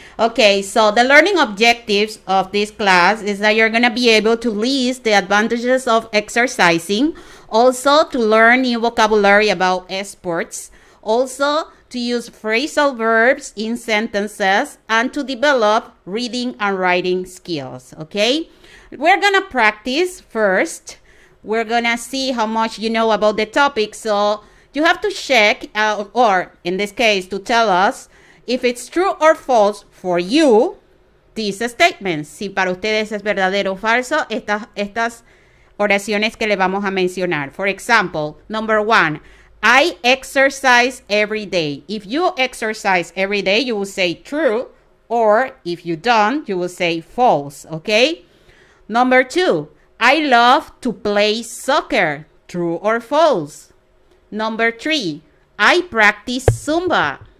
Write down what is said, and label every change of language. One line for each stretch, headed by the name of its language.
English: Okay, so the learning objectives of this class is that you're going to be able to list the advantages of exercising, also to learn new vocabulary about sports, also to use phrasal verbs in sentences, and to develop reading and writing skills, okay? We're going to practice first. We're going to see how much you know about the topic, so you have to check, or in this case, to tell us if it's true or false for you, these statements.
Spanish: Si para ustedes es verdadero o falso, estas oraciones que le vamos a mencionar.
English: For example, number 1, I exercise every day. If you exercise every day, you will say true, or if you don't, you will say false, okay? Number 2, I love to play soccer. True or false? Number 3, I practice Zumba.